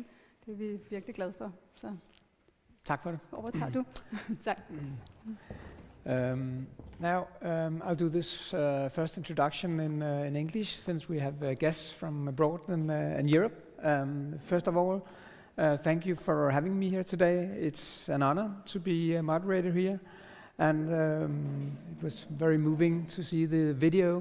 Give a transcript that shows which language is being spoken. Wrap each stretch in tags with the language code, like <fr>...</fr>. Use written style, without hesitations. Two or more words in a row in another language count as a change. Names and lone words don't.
<da>Det er vi virkelig glade for. Så tak for det. Overtager du. Tak.</da> <en>Now, I'll do this first introduction in English, since we have guests from abroad and Europe. First of all, thank you for having me here today. It's an honor to be a moderator here, and it was very moving to see the video.</en>